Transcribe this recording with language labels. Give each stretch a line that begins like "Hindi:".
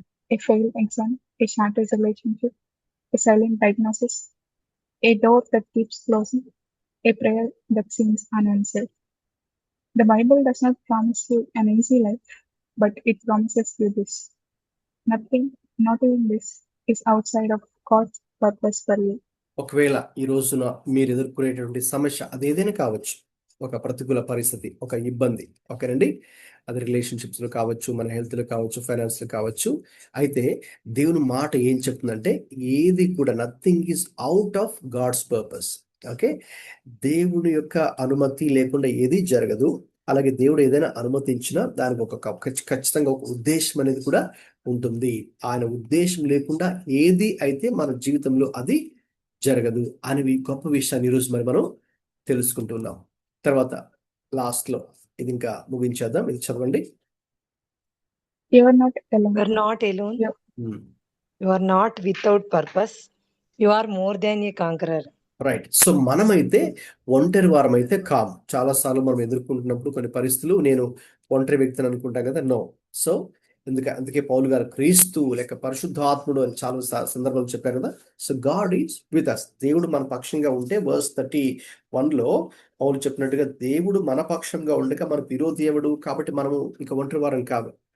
English: A failed exam, a shattered relationship, a silent diagnosis, a door that keeps closing, a prayer that seems unanswered. The Bible does not promise you an easy life, but it promises you this. Nothing, not even this, is outside of God's purpose for you.
Telugu: ఒకవేళ ఈ రోజున మీరు ఎదుర్కొనేటువంటి సమస్య అది ఏదైనా కావచ్చు, ఒక ప్రతికూల పరిస్థితి, ఒక ఇబ్బంది, ఓకేనండి, అది రిలేషన్షిప్స్లో కావచ్చు, మన హెల్త్లో కావచ్చు, ఫైనాన్స్లో కావచ్చు. అయితే దేవుని మాట ఏం చెప్తుందంటే ఏది కూడా
English: Nothing is out of God's purpose.
Telugu: Okay, దేవుడి యొక్క అనుమతి లేకుండా ఏది జరగదు. అలాగే దేవుడు ఏదైనా అనుమతించినా దానికి ఒక ఖచ్చితంగా ఒక ఉద్దేశం అనేది కూడా ఉంటుంది. ఆయన ఉద్దేశం లేకుండా ఏది అయితే మన జీవితంలో అది జరగదు అనేవి గొప్ప విషయాన్ని ఈరోజు మరి మనం తెలుసుకుంటున్నాం. తర్వాత లాస్ట్ లో ఇది ఇంకా ముగించేద్దాం. ఇది చదవండి.
English: You are not alone. You are not alone. Hmm. You are not without purpose. You are more than a conqueror.
Telugu: Right. So మనమైతే ఒంటరి వారం అయితే కాము. చాలాసార్లు మనం ఎదుర్కొంటున్నప్పుడు కొన్ని పరిస్థితులు నేను ఒంటరి వ్యక్తిని అనుకుంటాం కదా. నో. సో అందుకే పౌలు గారు క్రీస్తు లేక పరిశుద్ధాత్ముడు అని చాలా సందర్భాలు చెప్పారు కదా. So
English: God is with us.
Telugu: దేవుడు మన పక్షంగా ఉంటే వర్స్ 31లో పౌలు చెప్పినట్టుగా దేవుడు మన పక్షంగా ఉండగా మన విరోధి ఎవడు, కాబట్టి మనము ఇక ఒంటరి వారం కాదు.